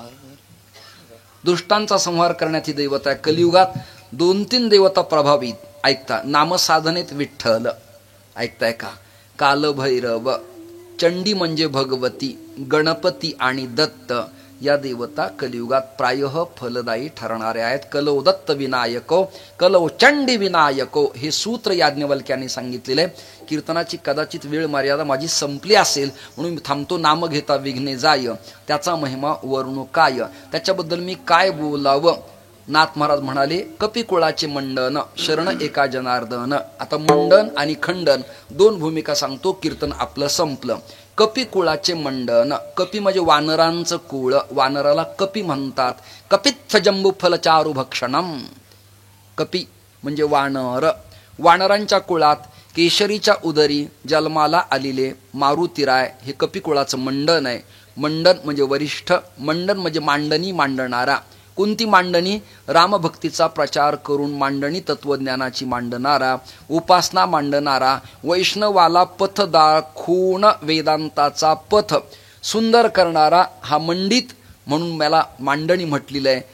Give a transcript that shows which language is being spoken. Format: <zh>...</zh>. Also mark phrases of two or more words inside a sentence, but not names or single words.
<mr>दुष्टांचा संहार करण्यात ही देवता आहे. कलियुगात 2-3 देवता प्रभावित. ऐकता, नामसाधनेत विठ्ठल ऐकताय का, कालभैरव, चंडी म्हणजे भगवती, गणपती आणि दत्त या देवता कलियुगात प्रायः फलदायी ठरणाऱ्या आहेत.</mr> <sa>कलौ दत्त विनायको, कलौ चंडी विनायको</sa> <mr>हे सूत्र याज्ञवल्क्याने सांगितलेले. कीर्तनाची कदाचित वेळ मर्यादा माझी संपली असेल म्हणून मी थांबतो. नाम घेता विघ्ने जाय, त्याचा महिमा वर्णू काय, त्याच्याबद्दल मी काय बोलावं. नाथ महाराज म्हणाले, कपिकुळाचे मंडन शरण एका जनार्दन. आता मंडन आणि खंडन 2 भूमिका सांगतो. कीर्तन आपलं संपलं. कपिकुळाचे मंडन, कपी म्हणजे वानरांचं कुळ, वानराला कपी म्हणतात.</mr> <sa>कपित्थ जंबुफल चारु भक्षणम.</sa> <mr>कपी म्हणजे वानर. वानरांच्या कुळात केशरीच्या उदरी जन्माला आलेले मारुतीराय हे कपिकुळाचं मंडन आहे. मंडन म्हणजे वरिष्ठ, मंडन म्हणजे मांडणी मांडणारा. कोणती मांडणी? रामभक्तीचा प्रचार करून मांडणी तत्वज्ञानाची मांडणारा, उपासना मांडणारा, वैष्णवाला पथ दाखवून वेदांताचा पथ सुंदर करणारा हा मंडित, म्हणून मला मांडणी म्हटलेलं आहे.</mr>